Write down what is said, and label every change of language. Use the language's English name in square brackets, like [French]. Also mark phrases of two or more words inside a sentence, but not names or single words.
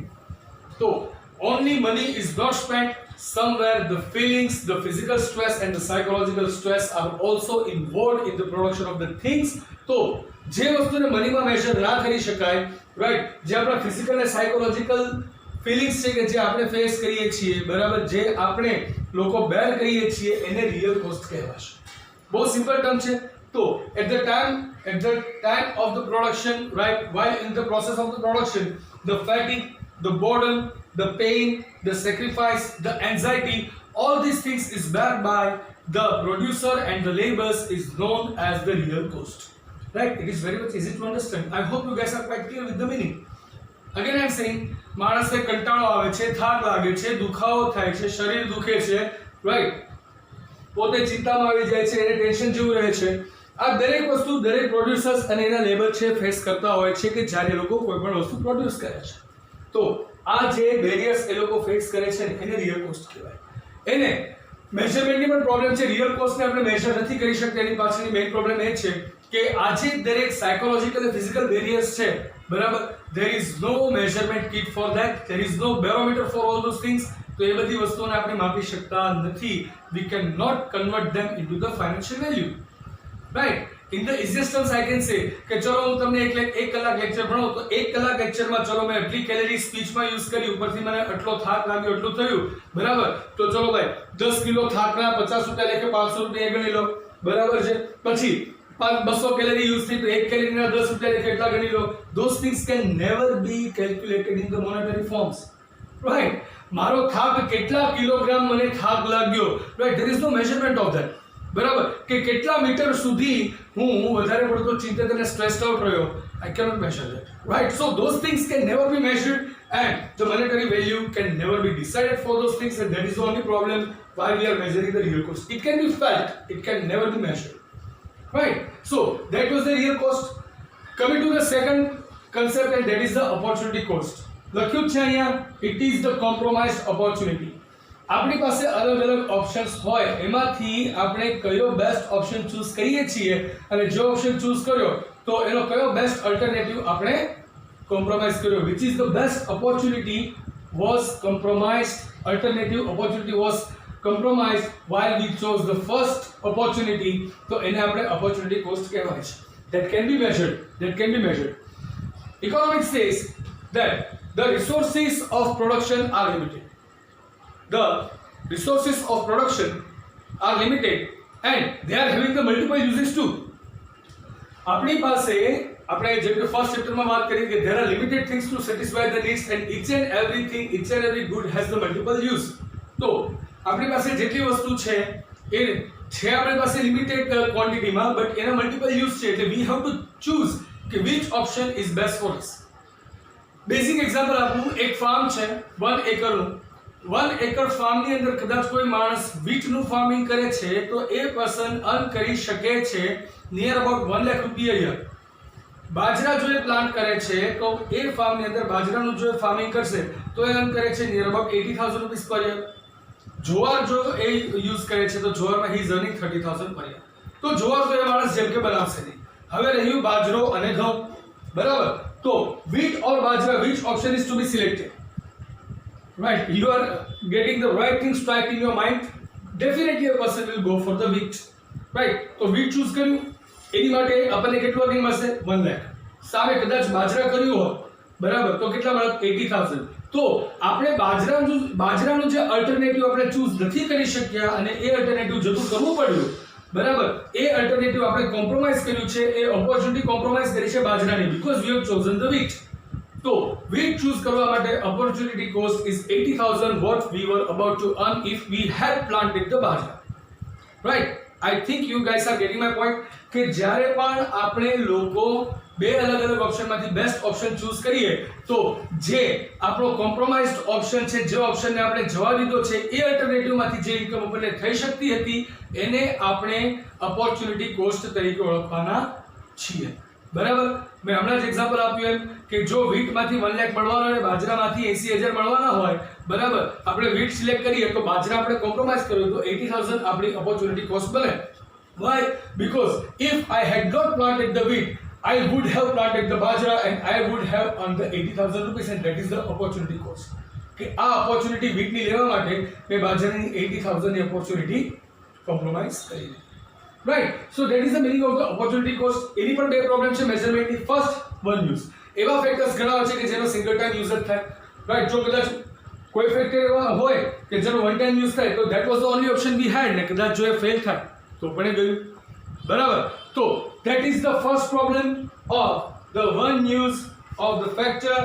[English] તો only money is not spent. Somewhere the feelings, the physical stress and the psychological stress are also involved in the production of the things. [Gujarati] તો જે વસ્તુને મનીમાં મેઝર ના કરી શકાય, રાઈટ, જે આપણા ફિઝિકલ અને [English] psychological feelings [Gujarati] છે કે જે આપણે ફેસ કરીએ છીએ, બરાબર, જે આપણે લોકો બેર કરીએ છીએ, એને [English] real cost [Gujarati] કહેવાશે. બહુ [English] simple term [Gujarati] છે. [English] તો at the time of the production, right, while in the process of the production, the fatigue, the boredom, the pain, the sacrifice, the anxiety, all these things is bared by the producer and the labors is known as the real cost. Right? It is very much easy to understand. I hope you guys are quite clear with the meaning. Again I am saying, [Gujarati] માણસને કંટાળો આવે છે, થાક લાગે છે, દુખાવો થાય છે, શરીર દુખે છે, રાઈટ, પોતે ચિંતામાં આવી જાય છે, એને ટેન્શન જેવું રહે છે. આ દરેક વસ્તુ દરેક પ્રોડ્યુસર્સ અને એના લેબર છે ફેસ કરતા હોય છે કે જ્યારે લોકો કોઈ પણ વસ્તુ પ્રોડ્યુસ કરે છે. તો આ જે બેરિયર્સ એ લોકો ફેસ કરે છે એને [English] real cost [Gujarati] કહેવાય. એને મેઝરમેન્ટની પણ પ્રોબ્લેમ છે. [English] real cost [Gujarati] આપણે મેઝર નથી કરી શકતા. એની પાછળની [English] main problem [Gujarati] એ છે કે આજે દરેક સાયકોલોજીકલ અને [English] physical barriers [Gujarati] છે, બરાબર, [English] there is no measurement kit for that, there is no barometer for all those things. [Gujarati] તો એ બધી વસ્તુઓને આપણે માપી શકતા નથી. [English] We cannot convert them into the financial value. Right? In the easiest terms I can say [Gujarati] કે ચલો હું તમને એક કલાક લેક્ચર ભણાવું તો એક કલાક લેક્ચરમાં ચલો મેં એટલી [English] calorie speech use [Gujarati] કરી, ઉપરથી મને આટલો થાક લાગ્યો, એટલું થયું, બરાબર, તો ચલો ભાઈ 10 કિલો થાકના 50 રૂપિયા લેખે 500 રૂપિયા ગણી લો, બરાબર છે. પછી 200 [English] calorie use [Gujarati] થઈ તો 1 કેલરીના 10 રૂપિયા લેખે એટલા ગણી લો. [English] Those things can never be calculated in the monetary forms. Right? [Gujarati] મારો થાક કેટલા કિલોગ્રામ મને થાક લાગ્યો, [English] right? There is no measurement of that. [Gujarati] બરાબર, કે કેટલા મીટર સુધી હું વધારે પડતો ચિંતિત અને [English] stressed out [Gujarati] રહ્યો, [English] I cannot measure that, right? So those things can never be measured and the monetary value can never be decided for those things, and that is the only problem why we are measuring the real cost. It can be felt, it can never be measured, right? So that was the real cost. Coming to the second concept, and that is the opportunity cost. [Gujarati] લખ્યું છે અહીંયા, [English] it is the compromised opportunity. [Gujarati] આપણી પાસે અલગ અલગ ઓપ્શન્સ હોય, એમાંથી આપણે કયો [English] best option choose [Gujarati] કરીએ છીએ, અને જો [English] option choose [Gujarati] કર્યો તો એનો કયો [English] best alternative [Gujarati] આપણે કોમ્પ્રોમાઇઝ કર્યો. [English] which is the best opportunity was compromised, alternative opportunity was compromised while we chose the first opportunity, [Gujarati] તો એને આપણે [English] opportunity cost [Gujarati] કહેવાય છે. [English] that can be measured. Economics says that the resources of production are limited. The resources of production are limited and they are having the multiple uses too. [Gujarati] આપણી પાસે આપણે જેમ કે [English] first chapter [Gujarati] વાત કરી કે [English] there are limited things to satisfy the needs and each and every good has the multiple use. [Gujarati] તો આપણી પાસે જેટલી વસ્તુ છે એ છે આપણી પાસે [English] limited quantity, [Gujarati] બટ એના [English] multiple use [Gujarati] છે, એટલે [English] we have to choose [Gujarati] કે [English] which option is best for us. basic example [Gujarati] આપું, એક ફાર્મ છે 1 એકરનું. 1 એકર ફાર્મની અંદર કદાચ કોઈ માણસ [English] wheat farming [Gujarati] કરે છે તો એ [English] person earn [Gujarati] કરી શકે છે [English] near about [Gujarati] 1 લાખ રૂપિયા યર. બાજરા જો એ પ્લાન્ટ કરે છે તો એ ફાર્મની અંદર બાજરાનું જો ફાર્મિંગ કરશે તો એ અર્ન કરે છે [English] near about [Gujarati] 80,000 [English] rupees per year. [Gujarati] જોવાર જો એ યુઝ કરે છે તો જોવારમાં [English] he is earning [Gujarati] 30,000 [English] per year. [Gujarati] તો જોવાર તો એ માણસ જેમ કે બનાવશે નહીં. હવે રહ્યું બાજરો અને ઘઉં, બરાબર. [English] તો wheat or bajra, which option is to be selected? Right, you are getting the right thing strike in your mind. Definitely a person will go for the wheat, right? [Gujarati] તો [English] wheat choose [Gujarati] કર્યું, એની માટે આપણને કેટલું અર્નિંગ મળશે 1 લાખ. સામે કદાચ બાજરા કર્યું હોય, બરાબર, તો કેટલા મળે 80,000. તો આપણે બાજરાનું જે અલ્ટરનેટિવ આપણે ચૂઝ નથી કરી શક્યા અને એ અલ્ટરનેટિવ જતું કરવું પડ્યું, બરાબર, એ અલ્ટરનેટિવ આપણે કોમ્પ્રોમાઇઝ કર્યું છે, એ [English] opportunity compromise [Gujarati] કરી છે બાજરાની, [English] because we have chosen the wheat. તો wheat choose [Gujarati] કરવા માટે [English] opportunity cost is 80,000 what we were about to earn if we had planted the bajra. Right? I think you guys are getting my point [Gujarati] કે જ્યારે પણ આપણે લોકો બે અલગ અલગ ઓપ્શનમાંથી [English] best option choose [Gujarati] કરીએ તો જે આપણો [English] compromised option [Gujarati] છે, જે ઓપ્શનને આપણે જવા દીધો છે, એ અલ્ટરનેટિવમાંથી જે ઇન્કમ આપણને થઈ શકતી હતી એને આપણે [English] opportunity cost [Gujarati] તરીકે ઓળખવાના છીએ, બરાબર. મેં હમણાં જ એક્ઝામ્પલ આપ્યું એમ કે જો વીટમાંથી 1 લાખ મળવાનો અને બાજરામાંથી 80,000 મળવાના હોય, બરાબર, આપણે [English] wheat select [Gujarati] કરીએ તો બાજરા આપણે કોમ્પ્રોમાઇઝ કર્યું તો 80,000 આપણી [English] opportunity cost [Gujarati] બને. [English] Why? Because if I had not planted the wheat, I would have planted the bajra and I would have earned the 80,000 rupees, and that is the opportunity cost. [Gujarati] કે આ [English] opportunity wheat [Gujarati] લેવા માટે મેં બાજરાની 80,000 ની [English] opportunity compromise [Gujarati] કરી. [English] Right? So that is the meaning of the opportunity cost. [Gujarati] એની પણ બે પ્રોબ્લેમ છે મેઝરમેન્ટની. [English] first, one use. [Gujarati] એવા ફેક્ટર્સ ઘણા છે કે જેનો [English] single time use [Gujarati] જ થાય. રાઈટ. જો કદાચ કોઈ ફેક્ટર એવા હોય કે જેનો [English] one time use [Gujarati] થાય તો [English] that was the only option we had [Gujarati] ને કદાચ જો એ ફેલ થાય તો પણ એ ગયું. બરાબર. [English] તો that is the first problem of the one use of the factor.